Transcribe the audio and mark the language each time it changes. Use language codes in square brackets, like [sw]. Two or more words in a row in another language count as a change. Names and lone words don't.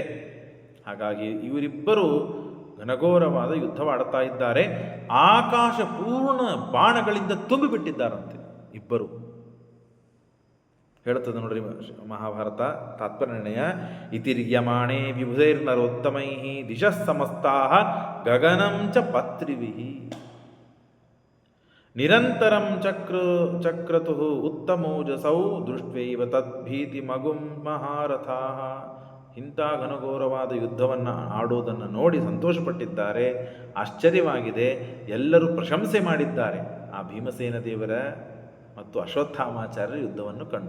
[kn] ಹಾಗಾಗಿ ಇವರಿಬ್ಬರು ಘನಘೋರವಾದ ಯುದ್ಧವಾಡುತ್ತಾ ಇದ್ದಾರೆ. ಆಕಾಶ ಪೂರ್ಣ ಬಾಣಗಳಿಂದ ತುಂಬಿಬಿಟ್ಟಿದ್ದಾರಂತೆ ಇಬ್ಬರು. ಹೇಳುತ್ತದೆ ನೋಡ್ರಿ ಮಹಾಭಾರತ ತಾತ್ಪರ್ಯನಿರ್ಣಯ. [sa] ಇತಿರ್ಯಮಾಣೆ ವಿಭುಧೈರ್ನರೋತ್ತಮೈ ದಿಶಃ ಸಮಸ್ತಾಃ ಗಗನಂ ಚ ಪತ್ರಿವಿಃ ನಿರಂತರಂ ಚಕ್ರತುಃ ಉತ್ತಮೋಜಸೌ ದೃಷ್ಟ್ವೈವ ತದ್ಭೀತಿ ಮಗುಂ ಮಹಾರಥಾಃ. [kn] ಇಂಥ ಘನಘೋರವಾದ ಯುದ್ಧವನ್ನು ಆಡೋದನ್ನು ನೋಡಿ ಸಂತೋಷಪಟ್ಟಿದ್ದಾರೆ. ಆಶ್ಚರ್ಯವಾಗಿದೆ. ಎಲ್ಲರೂ ಪ್ರಶಂಸೆ ಮಾಡಿದ್ದಾರೆ ಆ ಭೀಮಸೇನ ದೇವರ ಮತ್ತು ಅಶ್ವತ್ಥಾಮಾಚಾರ್ಯರ ಯುದ್ಧವನ್ನು ಕಂಡು.